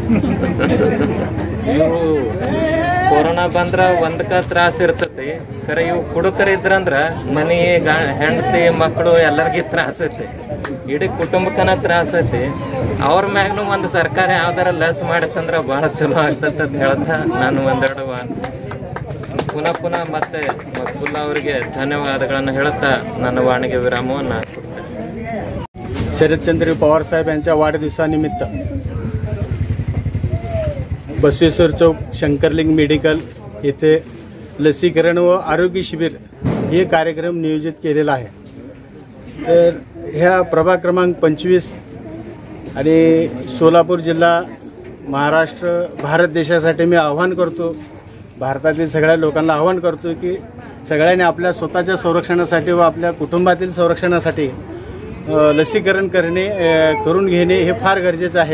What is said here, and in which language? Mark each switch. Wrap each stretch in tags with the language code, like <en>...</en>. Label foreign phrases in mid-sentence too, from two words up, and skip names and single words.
<kn>ಇವು ಕೊರೋನಾ ಬಂದ್ರ ಒಂದಕ್ಕ ತ್ರಾಸ ಇರ್ತೈತಿ, ಖರೆ ಇವು ಕುಡುಕರಿದ್ರಂದ್ರ ಮನೆ ಹೆಂಡತಿ ಮಕ್ಕಳು ಎಲ್ಲರಿಗೂ ತ್ರಾಸ ಐತಿ, ಇಡೀ ಕುಟುಂಬಕ್ಕನ ತ್ರಾಸ ಐತಿ। ಅವ್ರ ಮ್ಯಾಗ್ನು ಒಂದು ಸರ್ಕಾರ ಯಾವ್ದಾರ ಲಸ್ ಮಾಡತ್ತಂದ್ರ ಭಾಳ ಚಲೋ ಆಗ್ತೈತೆ ಅಂತ ಹೇಳ್ತಾ ನಾನು ಒಂದೆರಡು ಪುನಃ ಮತ್ತೆ ಮಕ್ಬುಲ್ಲಾ ಅವರಿಗೆ ಧನ್ಯವಾದಗಳನ್ನು ಹೇಳುತ್ತಾ ನನ್ನ ವಾಣಿಗೆ ವಿರಾಮವನ್ನು</kn> <mr>शरदचंद्र पवार साहेब यांच्या वाढदिवसानिमित्त बसवेश्वर चौक शंकरलिंग मेडिकल येथे लसीकरण व आरोग्य शिबिर हे कार्यक्रम नियोजित केलेला आहे। तर ह्या प्रभाग क्रमांक 25 आणि सोलापूर जिल्हा महाराष्ट्र भारत देशासाठी मी आव्हान करतो, भारतातील सगळ्या लोकांना आव्हान करतो की सगळ्यांनी आपल्या स्वतःच्या संरक्षणासाठी व आपल्या कुटुंबातील संरक्षणासाठी लसीकरण करून घेणे हे फार गरजेचं आहे।</mr>